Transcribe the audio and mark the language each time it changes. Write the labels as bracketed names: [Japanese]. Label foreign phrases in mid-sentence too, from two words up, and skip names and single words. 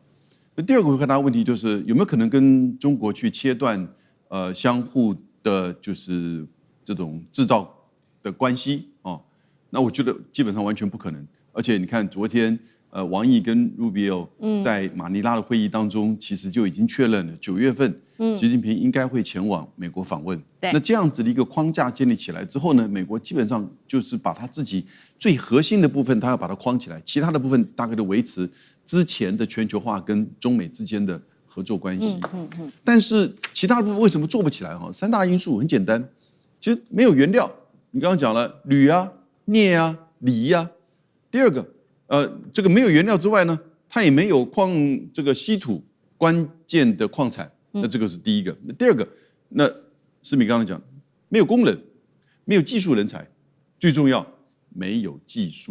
[Chinese] 那第二個回答問題就是有沒有可能跟中國去切斷相互的，就是這種製造的關係哦？那我覺得基本上完全不可能。而且你看昨天。王毅跟 Rubio 在馬尼拉的會議當中，其實就已經確認了9月份，習近平應該會前往美國訪問。那這樣子的一個框架建立起來之後呢，美國基本上就是把他自己最核心的部分，他要把它框起來，其他的部分大概都維持之前的全球化跟中美之間的合作關係。但是其他的部分為什麼做不起來？哈，3大因素很簡單，其實沒有原料。你剛剛講了鋁啊、鎳啊、鋰啊。第二個。這個沒有原料之外呢，它也沒有這個稀土關鍵的礦產，那這個是第一個。那第二個，那思敏剛才講，沒有工人，沒有技術人才，最重要沒有技術。